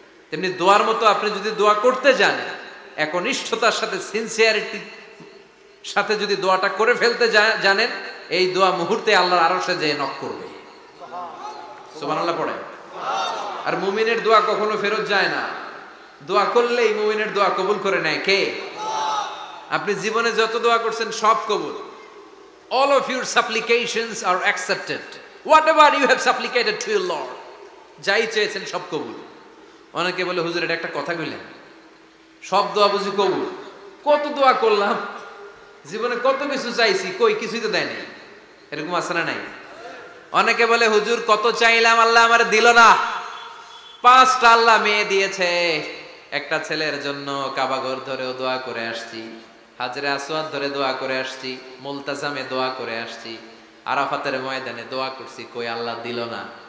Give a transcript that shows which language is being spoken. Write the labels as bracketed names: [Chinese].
[Bangla] তেমনি দোয়ার মতো আপনি যদি দোয়া করতে যান, একনিষ্ঠতার সাথে সিনসিয়ারিটির সাথে যদি দোয়াটা করে ফেলতে জানেন, এই দোয়া মুহূর্তে আল্লাহর আরশে যেয়ে নক করবে। সুবহানাল্লাহ পড়ে। আর মুমিনের দোয়া কখনো ফেরত যায় না, দোয়া করলেই মুমিনের দোয়া কবুল করে নেয় কে? আপনি জীবনে যত দোয়া করছেন সব কবুল। [English] All of your supplications are accepted. Whatever you have supplicated to your Lord, [Bangla] যাই চেয়েছেন সব কবুল। অনেকে বলে হুজুর এটা একটা কথা কইলেন, সব দোয়া বুঝি কবুল? কত দোয়া করলাম, জীবনে কত কিছু চাইছি, কই কিছুই তো দেয় নাই, এরকম আছে না নাই? অনেকে বলে হুজুর কত চাইলাম আল্লাহ আমার দিল না। 5টা আল্লাহ মেয়ে দিয়েছে, একটা ছেলের জন্য কাবাঘর ধরেও দোয়া করে আসছি, হাজরে আসওয়াদ ধরে দোয়া করে আসছি, মুলতাজামে দোয়া করে আসছি, আরাফাতের ময়দানে দোয়া করছি, কই আল্লাহ দিল না।